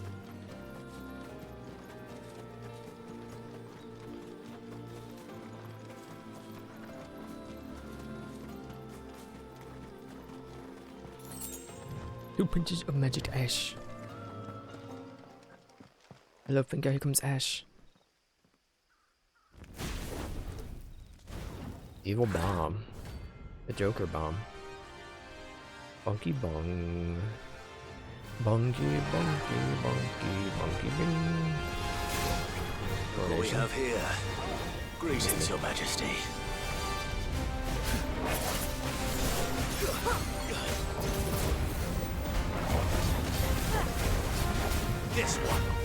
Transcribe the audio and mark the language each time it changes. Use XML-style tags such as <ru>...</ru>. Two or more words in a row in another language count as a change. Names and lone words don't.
<en>Two pinches of magic ash. Hello, finger, here comes Ash. Evil bomb. The Joker bomb. Bunky bong. Bunky, bunky, bunky, bunky bing. What we have here? Greetings, Your Majesty. This one.</en>